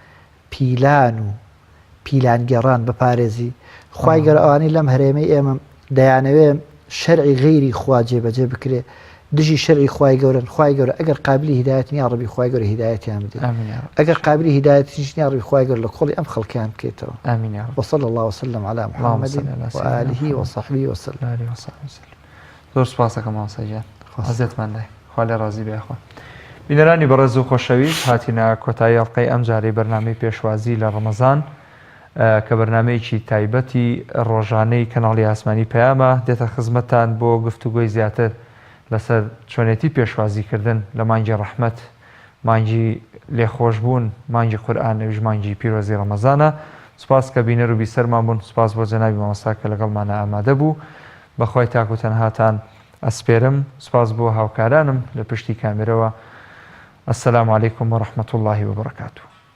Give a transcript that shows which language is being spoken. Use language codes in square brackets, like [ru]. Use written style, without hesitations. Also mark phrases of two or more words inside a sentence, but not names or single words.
[ckb] پیلان و پیلانگەڕان بپارێزی خوای گەورە ئەوانەی لەم هەرێمەی ئێمە دەیانەوێ شەرعی غەیری خوا جێبەجێ بکرێ دژی شەرعی خوای گەورن خوای گەورە ئەگەر قابلی هیدایەت [ar] یا ڕەبی [ckb] خوای گەورە هیدایەتیان بدێ ئەگەر قابلی هیدایەتیش [ar] یا ڕەبی [ckb] خوای گەورە لە کۆڵی ئەم خەڵکیان بکەیتەوە [ar] ئامین یا رب وصلى الله وسلم على محمد وآله وصحبه وسلم [ckb] زۆر سپاسەکەم مامۆستا گیان حەزێتمان لای خوا لێ ڕازی بێ خوا بینەرانی بەڕێز و خۆشەویست هاتینە کۆتایی ئەڵقەی ئەم جارەی بەرنامەی پێشوازی لە ڕەمەزان کە بەرنامەیەکی تایبەتی ڕۆژانەی کەناڵی ئاسمانی پەیامە دێتە خزمەتتان بۆ گفتوگۆی زیاتر لەسەر چۆنێتی پێشوازیکردن لە مانگی ڕەحمەت مانگی لێخۆشبوون مانگی قورئان نەویش مانگی پیرۆزی ڕەمەزانە سوپاس کە بینەر و بیسەرمان بوون سوپاس بۆ جەنابی مامۆستا کە لەگەڵمانە ئامادە بوو بەخوای تاک و تەنهاتان ئەسپێرم سوپاس بۆ هاوکارانم لە پشتی کامێرەوە [ar] ئەسەلامو عەلەیکوم وەڕەحمەتوڵڵاهی وبەڕەکاتوه